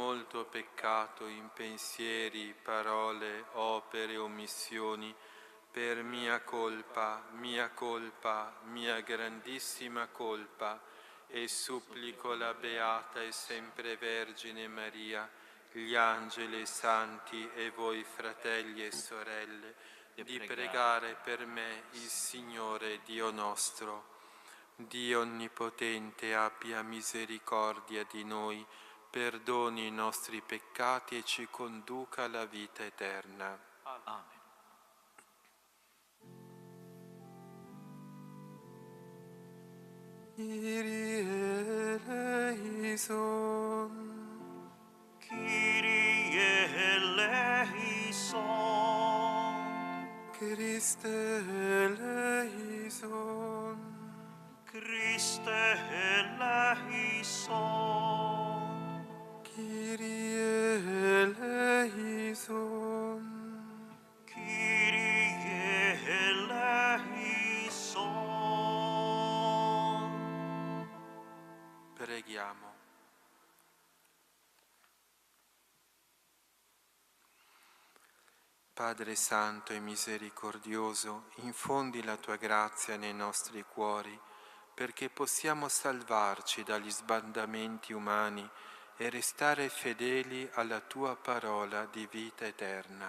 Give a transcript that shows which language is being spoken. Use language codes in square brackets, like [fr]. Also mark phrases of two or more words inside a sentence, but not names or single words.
[it] molto peccato in pensieri, parole, opere, omissioni, per mia colpa, mia grandissima colpa, e supplico la Beata e sempre Vergine Maria, gli angeli e i santi e voi, fratelli e sorelle, di pregare per me il Signore Dio nostro. Dio Onnipotente abbia misericordia di noi, perdoni i nostri peccati e ci conduca alla vita eterna. Amen. [el] Κύριε ελέησον. Κύριε ελέησον. Χριστέ ελέησον. Χριστέ ελέησον. Κύριε ελέησον. Κύριε ελέησον. [it] Preghiamo. Padre Santo e Misericordioso, infondi la Tua grazia nei nostri cuori, perché possiamo salvarci dagli sbandamenti umani e restare fedeli alla Tua parola di vita eterna.